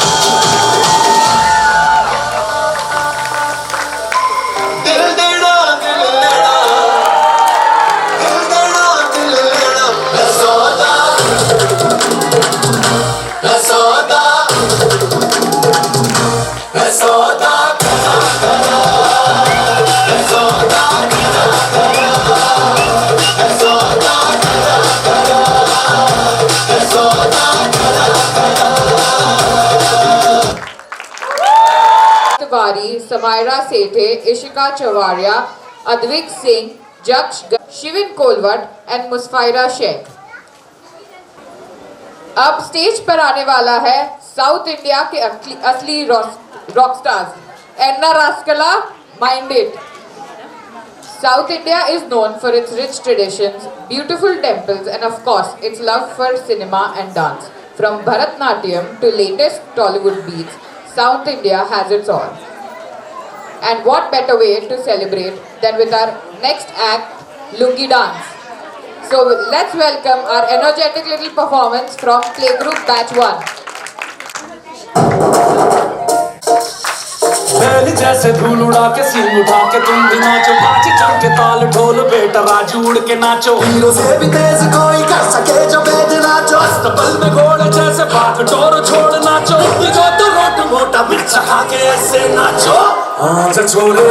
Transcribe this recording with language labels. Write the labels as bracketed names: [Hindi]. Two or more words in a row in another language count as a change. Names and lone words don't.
[Hindi] दिल देना दिल लेना दिल देना दिल लेना मैं सौदा मैं सौदा मैं सौदा करा करा मैं सौदा करा करा मैं सौदा करा करा मैं सौदा करा [English] Tiwari, Samaira Sethe, Ishika Chavaria, Advik Singh, Jaksh, Shivin Kolvat and Musfaira Sheikh. [Hindi] अब स्टेज पर आने वाला है साउथ इंडिया के असली [English] rock stars [Tamil] என்ன ராஸ்கலா [English] mind it. South India is known for its rich traditions, beautiful temples and of course its love for cinema and dance. From Bharatnatyam to latest Tollywood beats, South India has its all. And what better way to celebrate than with our next act, Lungi Dance. So let's welcome our energetic little performance from Playgroup Batch 1. [Hindi] बैल जैसे धूल उड़ा के सींग उठा के तुम भी नाचो बाजी चढ़ के ताल ढोल बेटा राजू उड़ के नाचो हीरो से भी तेज कोई कर सके जो वेद नाचो अस्तबल में घोड़े जैसे बाग डोर छोड़ नाचो जो तो रोट मोटा मिर्च खा के ऐसे नाचो आज छोरे